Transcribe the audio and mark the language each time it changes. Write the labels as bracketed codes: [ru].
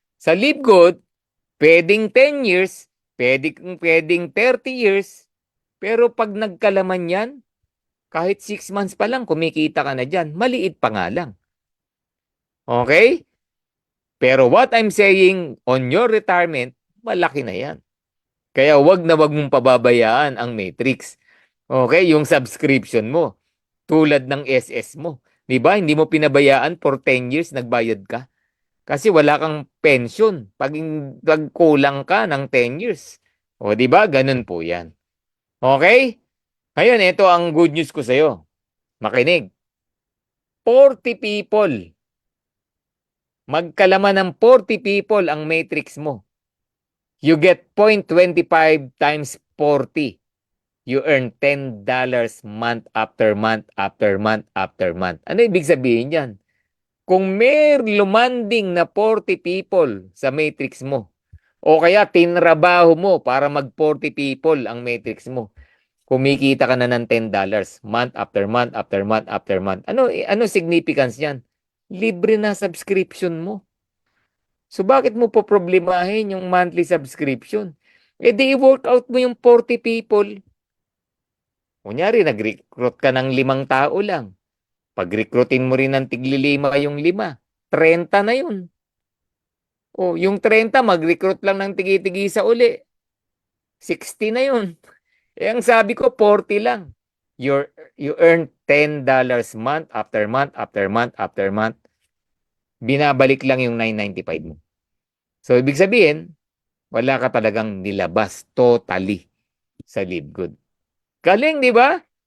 [tl] Sa Livegood, pwedeng 10 years, pwedeng 30 years, pero pag nagkalaman yan, kahit 6 months pa lang kumikita ka na dyan, maliit pa nga lang. Okay? Pero [en] what I'm saying, on your retirement, [tl] malaki na yan. Kaya wag na wag mong pababayaan ang matrix. Okay, yung subscription mo. Tulad ng SS mo. 'Di ba? Hindi mo pinabayaan [en] for 10 years [tl] nagbayad ka. Kasi wala kang pension pag kulang ka ng 10 years. O 'di ba? Ganun po 'yan. Okay? Ngayon, ito ang good news ko sa iyo. Makinig. 40 people. Magkalaman ng 40 people ang matrix mo. [en] You get 0.25 times 40. You earn $10 month after month after month after month. [tl] Ano ibig sabihin yan? Kung may lumanding na 40 people sa matrix mo, o kaya tinrabaho mo para mag 40 people ang matrix mo, kumikita ka na ng $10 [en] month after month after month [tl] after month. Ano significance niyan? Libre na subscription mo. So bakit mo po problemahin yung monthly subscription? Eh di i-work out mo yung 40 people. Kunyari, nag-recruit ka ng 5 tao lang. Pag-recruitin mo rin ng tigli-5 yung 5, 30 na yun. O, yung 30, mag-recruit lang ng tigi-tigi sa uli. 60 na yun. Eh, ang sabi ko, 40 lang. [en] You earn $10 month after month after month after month. [tl] Binabalik lang yung 995 mo. So, ibig sabihin, wala ka talagang nilabas totally sa Livegood. Galing, di ba?